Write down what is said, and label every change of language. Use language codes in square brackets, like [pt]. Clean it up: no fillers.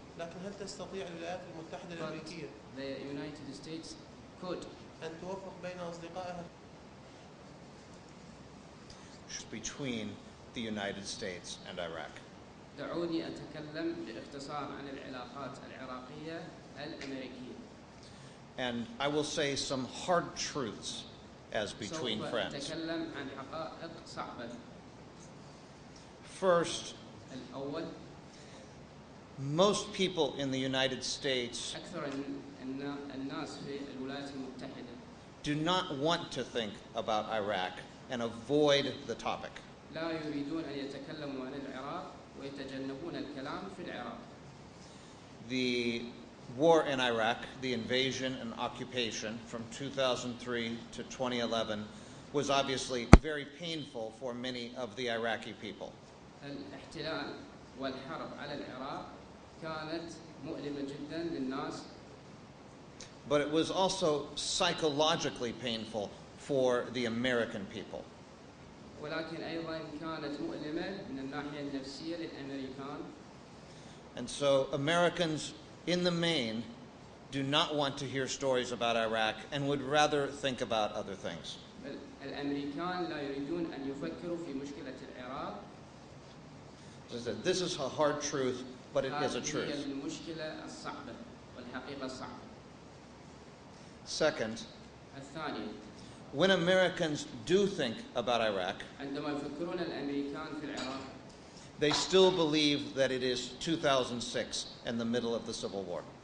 [ar] لكن هل تستطيع الولايات المتحدة الأمريكية [en] the United States could [ar] أن توفق بين أصدقائها [en] between the United States and Iraq? [ar] دعوني أتكلم باختصار عن العلاقات العراقية الأمريكية. [en] And I will say some hard truths as between friends. [ar] سوف أتكلم عن حقائق صعبة. [en] First, [ar] الأول، [en] most people in the United States [ar] أكثر الناس في الولايات المتحدة [en] do not want to think about Iraq and avoid the topic. [ar] لا يريدون أن يتكلموا عن العراق ويتجنبون الكلام في العراق. [en] The war in Iraq, the invasion and occupation from 2003 to 2011, was obviously very painful for many of the Iraqi people. [ar] الاحتلال والحرب على العراق كانت مؤلمة جدا للناس. [en] But it was also psychologically painful for the American people. [ar] ولكن أيضا كانت مؤلمة من الناحية النفسية للأمريكان. [en] And so Americans, in the main, do not want to hear stories about Iraq and would rather think about other things. [ar] الأمريكان لا يريدون أن يفكروا في مشكلة العراق. [en] As I said, this is a hard truth, but it is a truth. [ar] هذه المشكلة الصعبة والحقيقة الصعبة. [en] Second, [ar] الثانية، [en] when Americans do think about Iraq, [ar] عندما يفكرون الأمريكان في العراق [en] they still believe that it is 2006 and the middle of the Civil War.